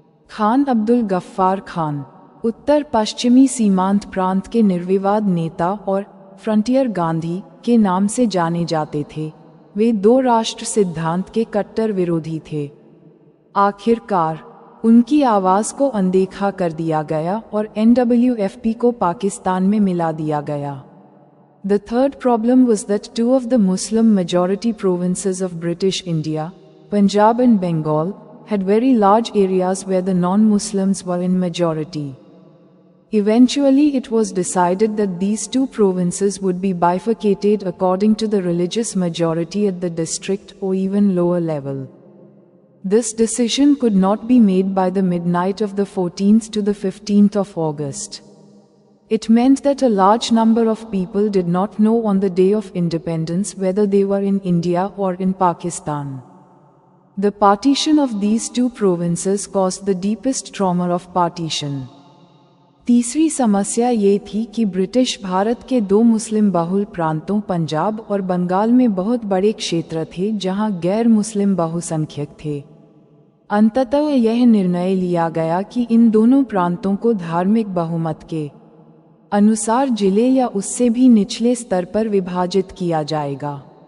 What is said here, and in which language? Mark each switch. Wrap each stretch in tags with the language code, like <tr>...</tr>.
<hi>खान अब्दुल गफ्फार खान, उत्तर पश्चिमी सीमांत प्रांत के निर्विवाद नेता और फ्रंटियर गांधी के नाम से जाने जाते थे, वे दो राष्ट्र सिद्धांत के कट्टर विरोधी थे। आखिरकार उनकी आवाज़ को अनदेखा कर दिया गया और NWFP को पाकिस्तान में मिला दिया गया।</hi> <en>The third problem was that two of the Muslim majority provinces of British India, Punjab and Bengal, had very large areas where the non-Muslims were in majority. Eventually it was decided that these two provinces would be bifurcated according to the religious majority at the district or even lower level. This decision could not be made by the midnight of the 14th to the 15th of August. It meant that a large number of people did not know on the day of independence whether they were in India or in Pakistan. The partition of these two provinces caused the deepest trauma of partition.</en> <hi>तीसरी समस्या ये थी कि British Bharat के दो मुस्लिम बहुल प्रांतों पंजाब और बंगाल में बहुत बड़े क्षेत्र थे जहां गैर मुस्लिम बहुसंख्यक थे। अंततः यह निर्णय लिया गया कि इन दोनों प्रांतों को धार्मिक बहुमत के अनुसार जिले या उससे भी निचले स्तर पर विभाजित किया जाएगा।</hi>